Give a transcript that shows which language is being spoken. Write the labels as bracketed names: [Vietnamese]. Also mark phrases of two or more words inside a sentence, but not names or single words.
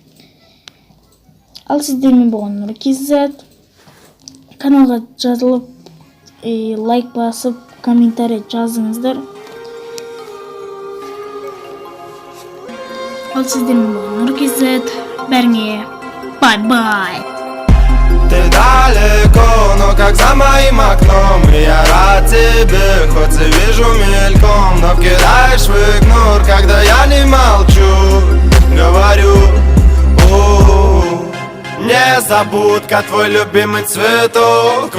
[Kazakh] Ал сіздермен болған Нұр.kz. Каналға жазылып, лайк басып, комментарий жазыңыздар. Ал сіздермен болған Нұр.kz. Бәріңе бай-бай. [Russian] Ты далеко, но как за моим окном. И я рад тебе, хоть и вижу мельком. Но вкидаешь в игнор, когда я не молчу. Говорю, незабудка, твой любимый цветок.